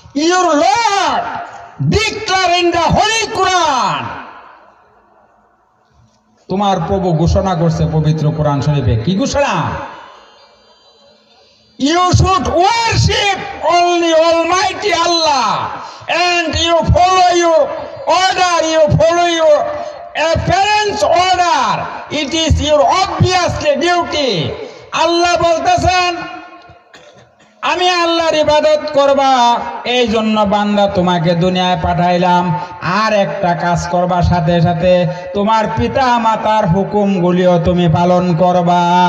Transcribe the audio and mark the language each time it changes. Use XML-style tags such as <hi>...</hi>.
<en>Your Lord declare in the Holy Quran,</en> <bn>তোমার প্রভু ঘোষণা করছে পবিত্র কোরআন শরীফে। কি ঘোষণা?</bn> <en>You should worship only Almighty Allah and you follow your order, you follow your parents' order. It is your obviously duty.</en> <bn>আল্লাহ বলতেছেন আমি আল্লাহর ইবাদত করবা, এই জন্য বান্দা তোমাকে দুনিয়ায় পাঠাইলাম। আর একটা কাজ করবা, সাথে সাথে তোমার পিতা মাতার হুকুমগুলিও তুমি পালন করবা।</bn>